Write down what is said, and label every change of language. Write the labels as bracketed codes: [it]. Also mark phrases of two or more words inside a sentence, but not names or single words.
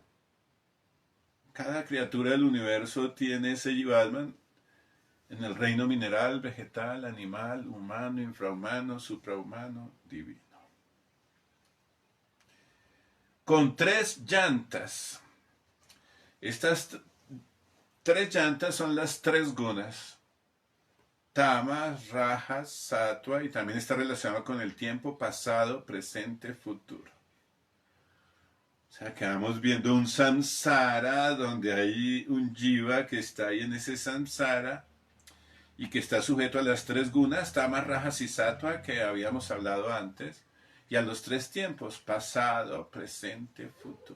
[es] Cada criatura del universo tiene ese Jivatman en el reino mineral, vegetal, animal, humano, infrahumano, suprahumano, divino. Con 3 llantas. Estas 3 llantas son las 3 gunas. Tamas, rajas, sattva, y también está relacionado con el tiempo pasado, presente, futuro. O sea, que vamos viendo un samsara donde hay un jiva que está ahí en ese samsara y que está sujeto a las 3 gunas, tamas, rajas y sattva, que habíamos hablado antes, y a los 3 tiempos, pasado, presente, futuro.